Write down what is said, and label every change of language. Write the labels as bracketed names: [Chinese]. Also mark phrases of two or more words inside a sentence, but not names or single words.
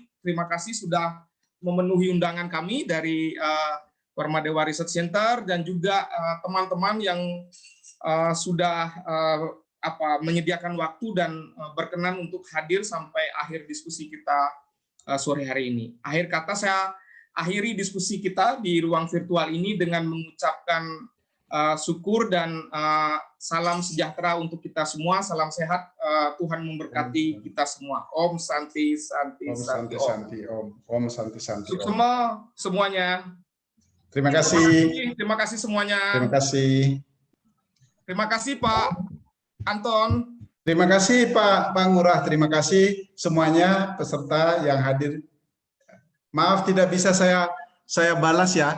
[Indonesian] Terima kasih sudah memenuhi undangan kami dari Warmadewa Research Center, dan juga teman-teman yang sudah menyediakan waktu dan berkenan untuk hadir sampai akhir diskusi kita sore hari ini. Akhir kata saya akhiri diskusi kita di ruang virtual ini dengan mengucapkan syukur dan salam sejahtera untuk kita semua. Salam sehat, Tuhan memberkati kita semua. [Sanskrit] Om Santi Santi Santi Om. Om Santi Santi Om. [Indonesian] Semua semuanya. Terima kasih. Terima kasih semuanya. Terima kasih. Terima kasih Pak Anton. Terima kasih Pak Ngurah. Terima kasih semuanya peserta yang hadir. Maaf tidak bisa saya balas ya.